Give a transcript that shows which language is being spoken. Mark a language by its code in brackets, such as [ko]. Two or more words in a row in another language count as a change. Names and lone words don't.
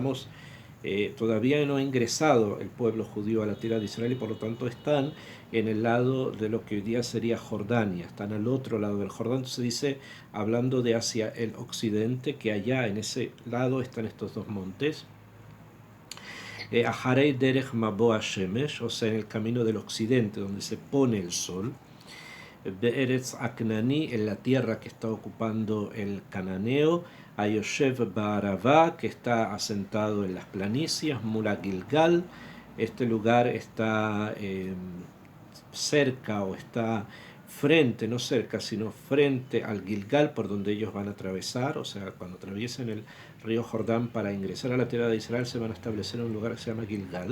[es] Todavía no ha ingresado el pueblo judío a la tierra de Israel y por lo tanto están en el lado de lo que hoy día sería Jordania, están al otro lado del Jordán. Se dice, hablando de hacia el occidente, que allá en ese lado están estos dos montes. [he] אחרי דרך מבוא השמש, [es] o sea, en el camino del occidente, donde se pone el sol. [he] בארץ הכנעני, [es] en la tierra que está ocupando el cananeo. [he] הישב בערבה, [es] que está asentado en las planicias. Mula Gilgal, este lugar está cerca o está frente, no cerca, sino frente al Gilgal por donde ellos van a atravesar, o sea, cuando atraviesen el río Jordán para ingresar a la tierra de Israel se van a establecer en un lugar que se llama Gilgal.